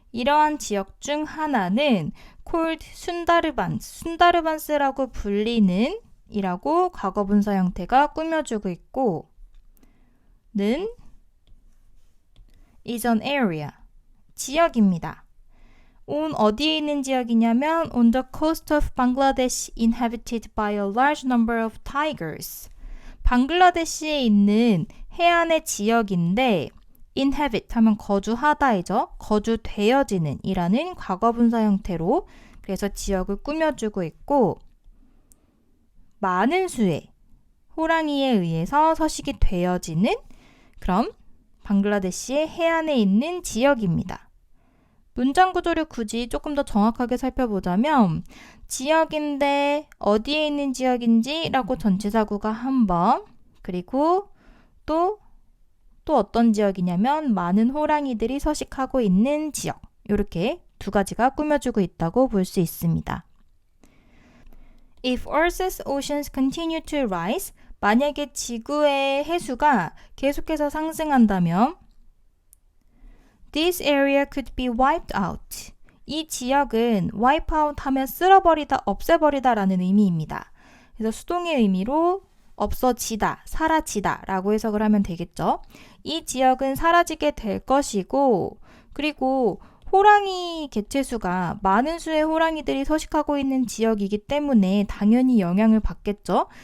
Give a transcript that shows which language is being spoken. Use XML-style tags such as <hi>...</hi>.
<ko>이러한 지역 중 하나는 called 순다르반스라고 불리는 이라고 과거분사 형태가 꾸며주고 있고 는</ko> <en>is an area,</en> <ko>지역입니다. 어디에 있는 지역이냐면</ko> <en>on the coast of Bangladesh inhabited by a large number of tigers.</en> <ko>방글라데시에 있는 해안의 지역인데 inhabit 하면 거주하다이죠. 거주되어지는 이라는 과거분사 형태로 그래서 지역을 꾸며주고 있고 많은 수의 호랑이에 의해서 서식이 되어지는 그럼 방글라데시의 해안에 있는 지역입니다. 문장 구조를 굳이 조금 더 정확하게 살펴보자면 지역인데 어디에 있는 지역인지 라고 전치사구가 한 번 그리고 또 어떤 지역이냐면 많은 호랑이들이 서식하고 있는 지역 이렇게 두 가지가 꾸며주고 있다고 볼 수 있습니다.</ko> <en>If Earth's oceans continue to rise,</en> <ko>만약에 지구의 해수가 계속해서 상승한다면</ko> <en>This area could be wiped out.</en> <ko>이 지역은 wipe out 하면 쓸어버리다, 없애버리다 라는 의미입니다. 그래서 수동의 의미로 없어지다, 사라지다 라고 해석을 하면 되겠죠. 이 지역은 사라지게 될 것이고 그리고 호랑이 개체수가 많은 수의 호랑이들이 서식하고 있는 지역이기 때문에 당연히 영향을 받겠죠.</ko>